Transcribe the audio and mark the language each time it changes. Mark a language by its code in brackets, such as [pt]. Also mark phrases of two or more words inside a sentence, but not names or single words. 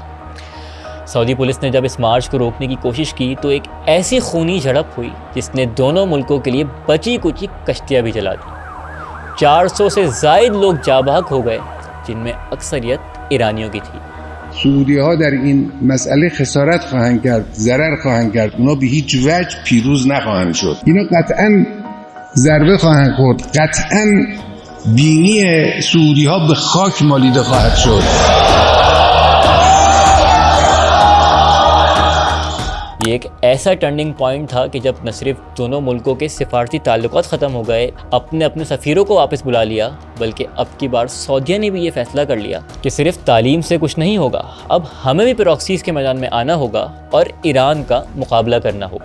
[ur] سعودی پولیس نے جب اس مارچ کو روکنے کی کوشش کی تو ایک ایسی خونی جھڑپ ہوئی جس نے دونوں ملکوں کے لیے بچی کچی کشتیاں بھی جلا دی۔ 400 سے زائد لوگ جاں بحق ہو گئے، جن میں اکثریت ایرانیوں کی تھی۔ [fa] سعودی ها در این مسئله خسارت خواهند کرد، ضرر خواهند کرد، اونا به هیچ وجه پیروز نخواهند شد. اینا قطعا ضربه خواهند خورد، قطعا بینی سعودی ها به خاک مالیده خواهد شد. [ur] یہ ایک ایسا [en] turning point [ur] تھا کہ جب نہ صرف دونوں ملکوں کے سفارتی تعلقات ختم ہو گئے، اپنے سفیروں کو واپس بلا لیا، بلکہ اب کی بار سعودیہ نے بھی یہ فیصلہ کر لیا کہ صرف تعلیم سے کچھ نہیں ہوگا، اب ہمیں بھی پراکسیز کے میدان میں آنا ہوگا اور ایران کا مقابلہ کرنا ہوگا۔